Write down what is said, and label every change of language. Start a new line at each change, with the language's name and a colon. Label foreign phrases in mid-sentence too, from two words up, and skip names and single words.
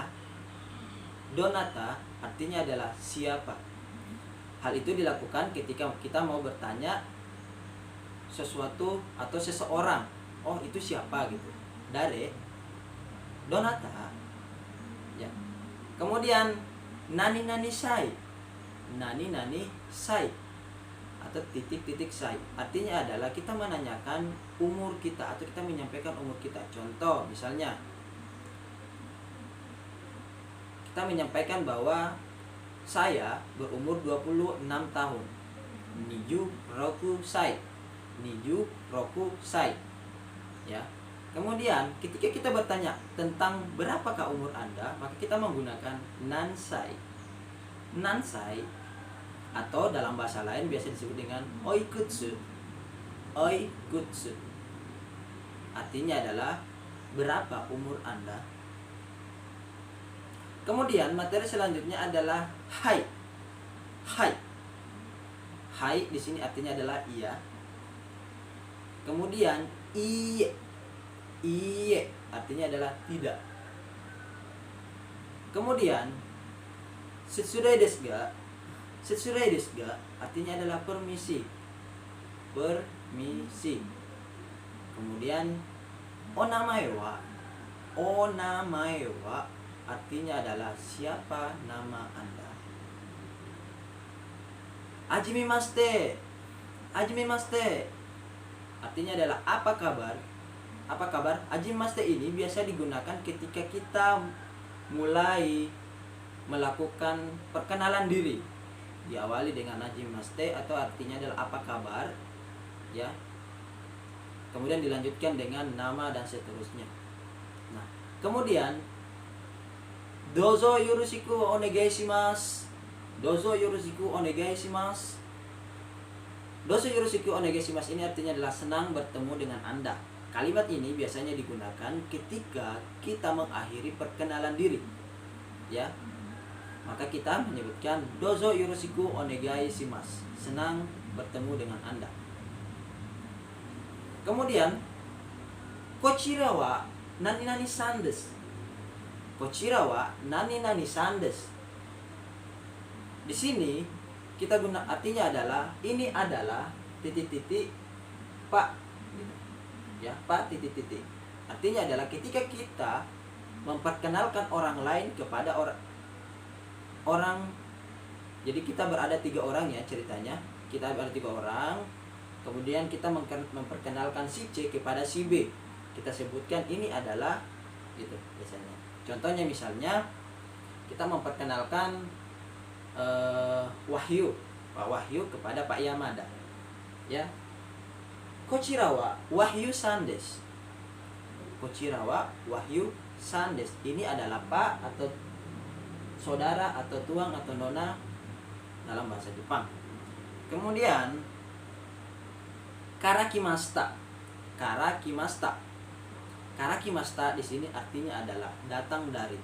Indonesian: Donata artinya adalah siapa. Hal itu dilakukan ketika kita mau bertanya sesuatu atau seseorang. Oh, itu siapa gitu.
Japanese: 誰、どなた.
Indonesian: Ya. Kemudian
Japanese: 何々歳. 何々歳
Indonesian: atau titik-titik sai artinya adalah kita menanyakan umur kita atau kita menyampaikan umur kita. Contoh misalnya kita menyampaikan bahwa saya berumur 26 tahun.
Japanese: 二十六歳。二十六歳.
Indonesian: Ya. Kemudian ketika kita bertanya tentang berapakah umur Anda, maka kita menggunakan nansai. Nansai atau dalam bahasa lain biasa disebut dengan oikutsu. Oikutsu artinya adalah berapa umur Anda. Kemudian materi selanjutnya adalah hai. Hai. Hai di sini artinya adalah iya. Kemudian iye. Iye artinya adalah tidak.
Japanese: Kemudian 失礼ですが. 失礼ですが
Indonesian: artinya adalah permisi. Permisi. Kemudian
Japanese: お名前は. お名前は
Indonesian: artinya adalah siapa nama Anda. Hajimemashite. Hajimemashite artinya adalah apa kabar. Apa kabar? Hajimemashite ini biasa digunakan ketika kita mulai melakukan perkenalan diri. Diawali dengan hajimemashite atau artinya adalah apa kabar, ya. Kemudian dilanjutkan dengan nama dan seterusnya.
Japanese: Nah, kemudian どうぞよろしくお願いします. どうぞよろしくお願いします. どうぞよろしくお願いします
Indonesian: ini artinya adalah senang bertemu dengan Anda. Kalimat ini biasanya digunakan ketika kita mengakhiri perkenalan diri. Ya. Maka kita menyebutkan
Japanese: どうぞよろしくお願いします.
Indonesian: Senang bertemu dengan Anda.
Japanese: Kemudian こちらは何々さんです. こちらは何々さんです.
Indonesian: Di sini kita guna artinya adalah ini adalah titik-titik Pak. Ya, Pak titik-titik. Artinya adalah ketika kita memperkenalkan orang lain kepada orang. Jadi kita berada 3 orang ya ceritanya. Kita berada 3 orang. Kemudian kita memperkenalkan si C kepada si B. Kita sebutkan ini adalah gitu biasanya. Contohnya misalnya kita memperkenalkan Wahyu, Pak Wahyu kepada Pak Yamada.
Japanese: Ya. こちらはWahyuさんです. こちらはWahyuさんです.
Indonesian: Ini adalah Pak atau saudara atau tuang atau nona dalam bahasa Jepang. Kemudian karakimashita. Karakimashita. Karakimashita di sini artinya adalah datang dari.